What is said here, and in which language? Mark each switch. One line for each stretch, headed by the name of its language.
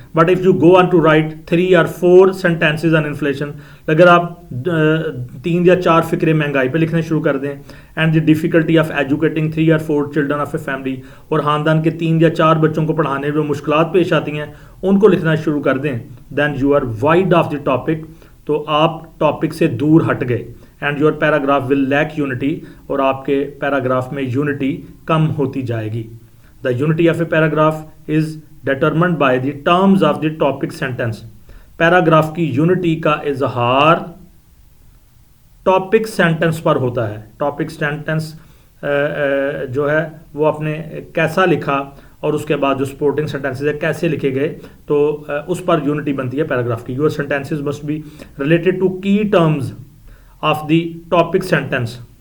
English: but if you go on to write 3 or 4 sentences on inflation,
Urdu: اگر آپ 3 یا 4 فقرے مہنگائی پہ لکھنے شروع کر دیں
English: and the difficulty of educating 3 or 4 children of a family,
Urdu: اور خاندان کے 3 یا 4 بچوں کو پڑھانے میں مشکلات پیش آتی ہیں ان کو لکھنا شروع کر دیں,
English: Then you are wide of the topic.
Urdu: تو آپ ٹاپک سے دور ہٹ گئے
English: and your paragraph will lack unity,
Urdu: اور آپ کے پیراگراف میں یونٹی کم ہوتی جائے گی.
English: The unity of a paragraph is determined by the terms of the topic sentence.
Urdu: Paragraph کی یونٹی کا اظہار ٹاپک سینٹنس پر ہوتا ہے. ٹاپک سینٹنس جو ہے وہ اپنے کیسا لکھا اور اس کے بعد جو سپورٹنگ سینٹنسز ہے کیسے لکھے گئے تو اس پر یونٹی بنتی ہے پیراگراف کی.
English: Your sentences must be related to کی terms of the topic sentence.